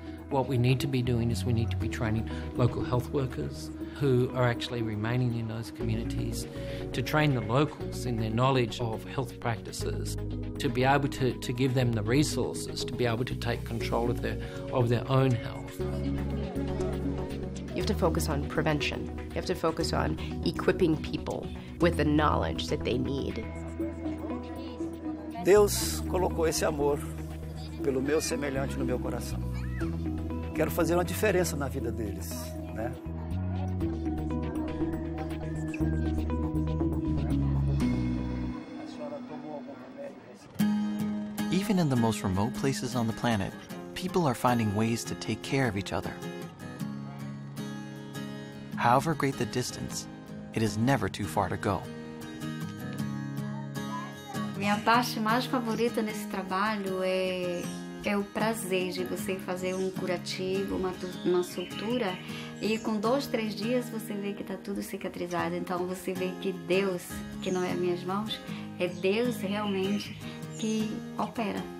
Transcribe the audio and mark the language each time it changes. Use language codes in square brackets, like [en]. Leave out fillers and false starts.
[en] What we need to be doing is we need to be training local health workers who are actually remaining in those communities, to train the locals in their knowledge of health practices, to be able to give them the resources to be able to take control of their own health. You have to focus on prevention. You have to focus on equipping people with the knowledge that they need. [pt] Deus colocou esse amor pelo meu semelhante no meu coração. Quero fazer uma diferença na vida deles, né? [en] Even in the most remote places on the planet, people are finding ways to take care of each other. However great the distance, it is never too far to go. [pt] Minha parte mais favorita nesse trabalho é o prazer de você fazer um curativo, uma sutura, e com 2, 3 dias você vê que está tudo cicatrizado. Então você vê que Deus, que não é minhas mãos, é Deus realmente que opera.